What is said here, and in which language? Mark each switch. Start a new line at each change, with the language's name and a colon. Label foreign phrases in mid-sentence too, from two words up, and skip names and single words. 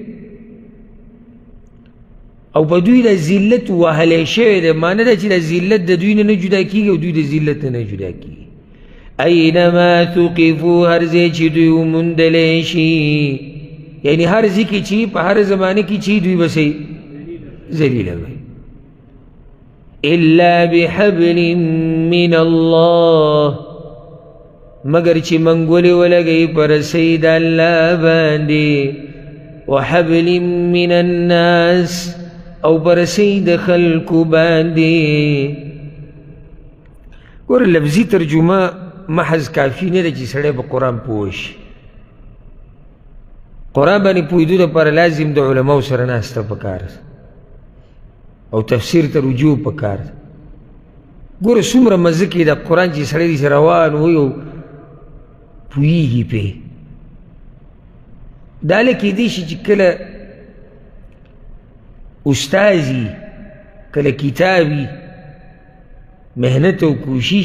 Pashto: او په دوی د ذلت وهلی شوی دی معنی ده چې د ذلت د دوی نه جدا کېږي او دوی د ذلت نه جدا کېږي
Arabic: اینما ثقفو
Pashto: هر ځای چې دوی وموندلی شي یعنی هر ځای کې چې په هر زمانه کې چې دوی به ذلیله وي
Arabic: الا بحبل من الله
Pashto: مگر چې منګولې ولګئ په رسۍ د الله باندې
Arabic: وحبل من الناس
Pashto: او په رسۍ د خلکو باندې ګوره لفظي ترجمه محض کافي نه ده چې سړی په قرآن پوه شي قرآن باندې پوهېدو دپاره لازم د علماو سره ناسته پکار ده او تفسیر ته رجوع پکار ده ګوره څومره مزه کې د قرآن چې سړی داسې روان وي او پوهېږي پرې دا له کېدی شي چې کله استازي کله کتابي محنت او کوشش